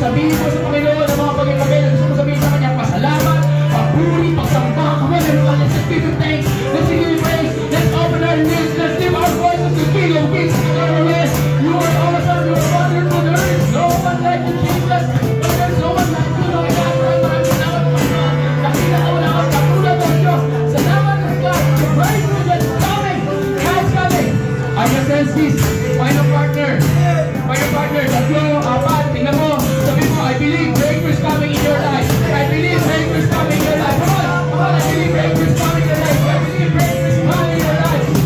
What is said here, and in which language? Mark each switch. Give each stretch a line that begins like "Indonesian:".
Filipino: Sabihin mo sa Panginoon ang mga bagay-bagay na gusto mo sabihin sa Kanya. Pasalamat, papuri, pagsamba.
English: Come on, everyone, let's just give Him thanks. Let's give Him praise. Let's open our lips. Let's lift our voices to King of Kings and Lord of Lords. You are awesome. You are wonderful. There is no one like you, Jesus. There is no one like you, Lord God.
Filipino: Maraming salamat, Panginoon. Nakita ko na ang katulad ng Diyos. Salamat, Lord God.
English: The breakthrough that's coming. God's coming. I can sense this. Find a partner.
Filipino: Tatlo, apat. Tingnan mo. Sabi mo,
English: I believe breakthrough is coming in your life. I believe breakthrough is coming in your life. Come on. I believe breakthrough is coming in your life. I believe breakthrough is coming in your life.